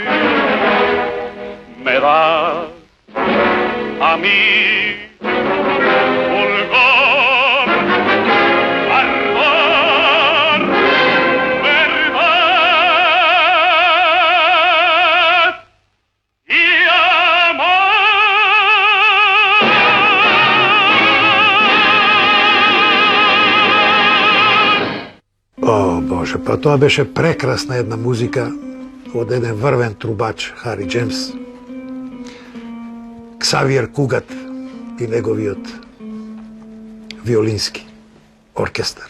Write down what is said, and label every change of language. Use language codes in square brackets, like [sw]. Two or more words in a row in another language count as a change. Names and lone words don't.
[es] Me das a mí fulgor, ardor, verdad y [mk] О, Боже, па тоа беше прекрасна една музика од еден врвен трубач, Хари Джеймс, Ксавиер Кугат и неговиот виолински оркестар.